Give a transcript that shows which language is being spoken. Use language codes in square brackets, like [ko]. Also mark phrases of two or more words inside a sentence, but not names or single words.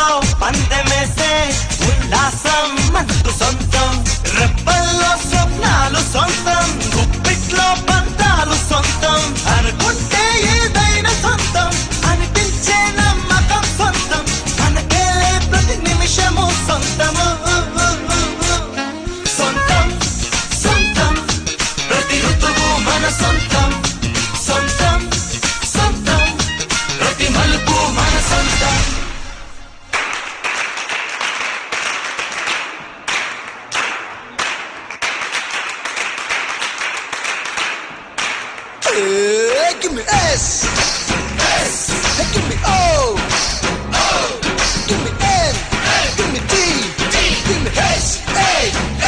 [te] పందెమేసే ఉల్లాసం మనకు సొంతం, రెప్పల్లో స్వప్నాలు సొంతం, గుప్పిట్లో పంతాలు సొంతం, అనుకుంటే ఏదైనా సొంతం, అనిపించే నమ్మకం సొంతం, మనకేలే ప్రతి నిమిషము సొంతము. సొంతం సొంతం ప్రతి ఋతువు మన సొంతం, సొంతం సొంతం ప్రతి మలుపు మన సొంతం. [en] Give me S, S, give me O, O, give me N, give me D, give me H, A, A.